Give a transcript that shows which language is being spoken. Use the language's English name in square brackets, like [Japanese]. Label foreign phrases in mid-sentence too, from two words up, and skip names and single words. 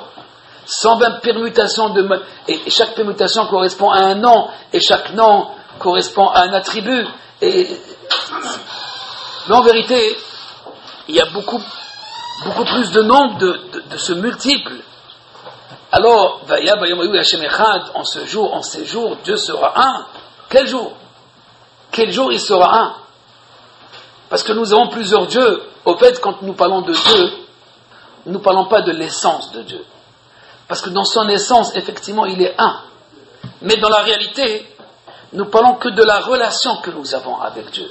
[French] 120 permutations et chaque permutation correspond à un nom, et chaque nom correspond à un attribut. Mais en vérité, il y a beaucoup plus de nombre de ce multiple. Alors, [Hebrew] ויהיה ביום ההוא השם אחד, [French] en ce jour, en ces jours, Dieu sera un. Quel jour? Quel jour il sera un? Parce que nous avons plusieurs dieux. Au fait, quand nous parlons de Dieu, nous ne parlons pas de l'essence de Dieu. Parce que dans son essence, effectivement, il est un. Mais dans la réalité, nous parlons que de la relation que nous avons avec Dieu.